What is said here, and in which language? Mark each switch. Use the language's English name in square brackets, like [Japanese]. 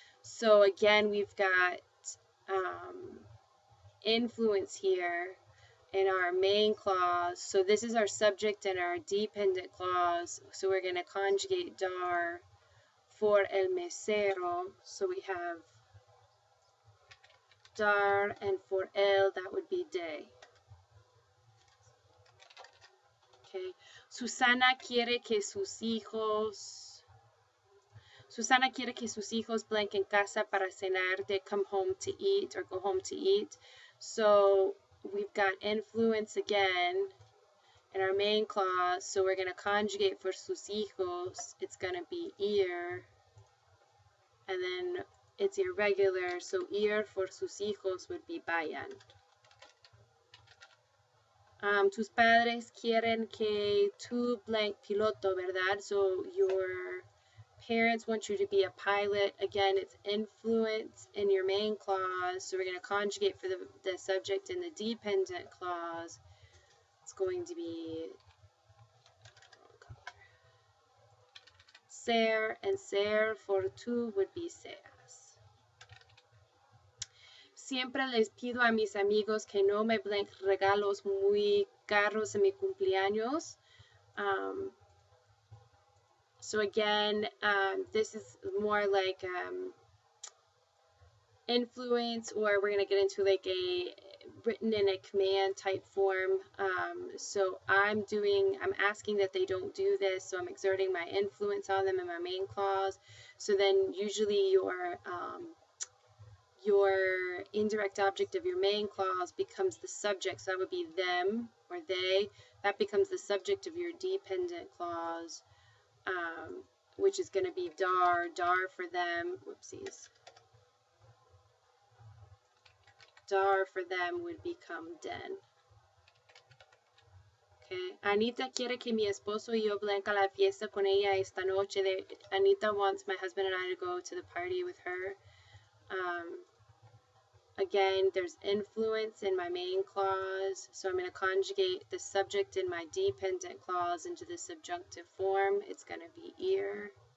[English] So again, we've got influence here in our main clause. So this is our subject and our dependent clause. So we're going to conjugate dar for el mesero. So we have dar, and for el, that would be de. Okay. [Spanish] Susana quiere que sus hijos blank en casa para cenar. [English] They come home to eat, or go home to eat. So we've got influence again in our main clause. So we're going to conjugate for sus hijos. It's going to be ir, and then it's irregular, so ir for sus hijos would be vayan. [Spanish] Tus padres quieren que tú blank piloto, ¿verdad? [English] So your parents want you to be a pilot. Again, it's influence in your main clause, so we're going to conjugate for the subject in the dependent clause. It's going to be ser, and ser for tú would be seas. [Spanish] Siempre les pido a mis amigos que no me blank regalos muy caros en mi cumpleaños. [English] So again, this is more like influence, or we're going to get into like a written in a command type form. So I'm asking that they don't do this, so I'm exerting my influence on them in my main clause. So then usually your indirect object of your main clause becomes the subject, so that would be them or they. That becomes the subject of your dependent clause, which is going to be dar for them. Whoopsies. dar for them would become den. Okay. [Spanish] Anita quiere que mi esposo y yo blanca la fiesta con ella esta noche. [English] Anita wants my husband and I to go to the party with her. Again, there's influence in my main clause, so I'm going to conjugate the subject in my dependent clause into the subjunctive form. It's going to be ir.